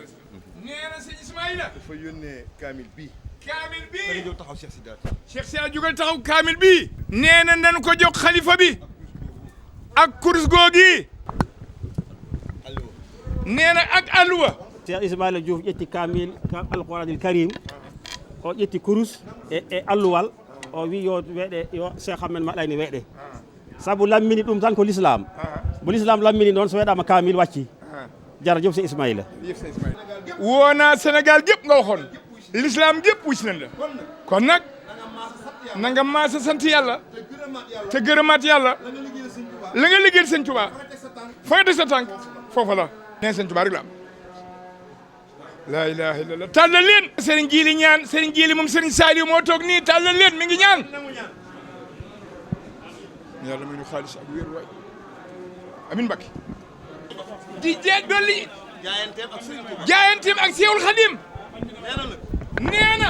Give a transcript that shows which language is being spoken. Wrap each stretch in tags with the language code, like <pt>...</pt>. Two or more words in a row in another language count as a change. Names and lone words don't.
<wo>nee na sëñ Ismaïla dafa yónnee kaamil bii. kaamil bii jóg taxaw Cheikh Sidaat. Cheikh Sidaat jugal taxaw kaamil bii. nee na nañu ko jox xalifa bi ak kurus googi. nee na ak alluwa.</wo> <ff>Cheikh Ismaïla Diouf ƴetti kaamil</ff> <ar>القرآن الكريم</ar> <ff>o ƴetti kurus e alluwal o wi yo weeɗe yo cheikh amen maɗayni weeɗe sabu lammini ɗum tan ko l'islam mo l'islam lammini noon so weeɗama kamil wacci jarajof Cheikh Ismaïla</ff> <wo>wona Sénégal gépp nga waxoon l'islam gépp wucc nañ la kon nag na nga maasa sant yàlla te gërëmaat yàlla la nga liggéeyal sëñ Tuubaa fa nga teg sa tànk foofa la neen sëñ Tuubaa rek la am</wo> <ar>لا إله إلا الله</ar> <wo>tàllal leen Serigne Djili ñaan Serigne Djili moom Serigne Saliou moo toog nii tàllal leen mi ngi ñaan yàlla may ñu xaalis ak wéer waay amin Mbacké di dolli jaayanteem ak Seexul Xadim nee na</wo>